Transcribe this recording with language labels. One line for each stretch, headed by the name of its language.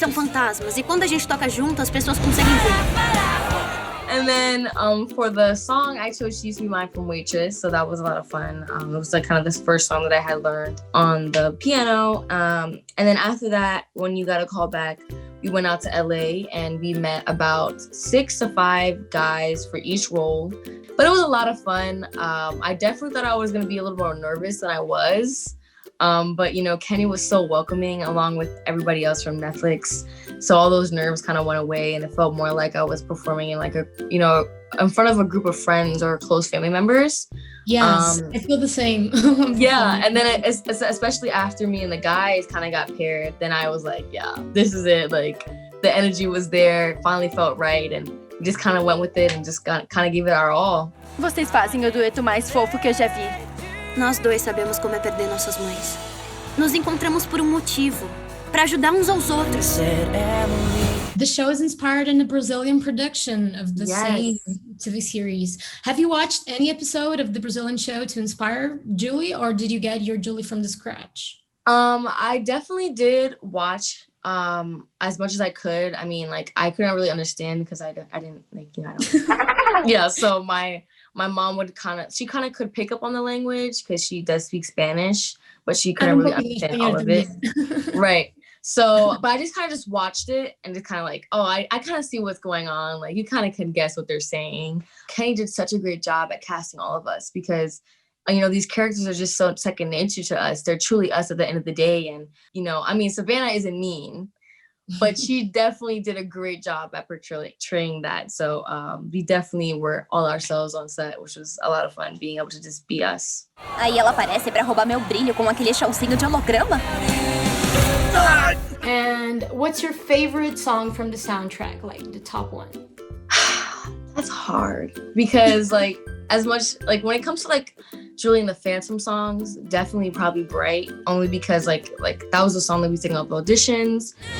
Portuguese: São fantasmas, e quando a gente toca junto, as pessoas conseguem ver.
English: And then for the song, I chose She Used to Be Mine from Waitress, so that was a lot of fun. It was like kind of this first song that I had learned on the piano. And then after that, when you got a call back, we went out to LA and we met about 6 to 5 guys for each role. But it was a lot of fun. I definitely thought I was gonna be a little more nervous than I was. But you know, Kenny was so welcoming along with everybody else from Netflix. So all those nerves kind of went away and it felt more like I was performing in like a, you know, in front of a group of friends or close family members. Yes, I feel the same. Yeah, and then especially after me and the guys kind of got paired, then I was like, yeah, this is it. Like the energy was there, it finally felt right, and we just kind of went with it and just kind of gave it our all.
Portuguese: Vocês fazem o dueto mais fofo que eu já vi. Nós dois sabemos como é perder nossas mães. Nos encontramos por motivo, para ajudar uns aos outros.
English: The show is inspired in the Brazilian production of the same TV series. Have you watched any episode of the Brazilian show to inspire Giulia, or did you get your Giulia from the scratch? I definitely did watch as much as I could. I mean, like I couldn't really understand because I didn't like, you know, yeah, so my mom would kind of could pick up on the language because she does speak Spanish, but she couldn't really understand all of it. Right. So, but I just kind of just watched it and just kind of like, oh, I kind of see what's going on. Like you kind of can guess what they're saying. Kenny did such a great job at casting all of us because, you know, these characters are just so second nature to us. They're truly us at the end of the day. And, you know, I mean, Savannah isn't mean, but she definitely did a great job at portraying that. So we definitely were all ourselves on set, which was a lot of fun, being able to just be us.
Portuguese: Aí ela aparece pra roubar meu brilho com aquele showzinho de holograma.
English: And what's your favorite song from the soundtrack? Like the top one? That's hard because like as much like when it comes to like Giulia and the Phantom songs, definitely probably Bright, only because like that was a song that we sang at the auditions.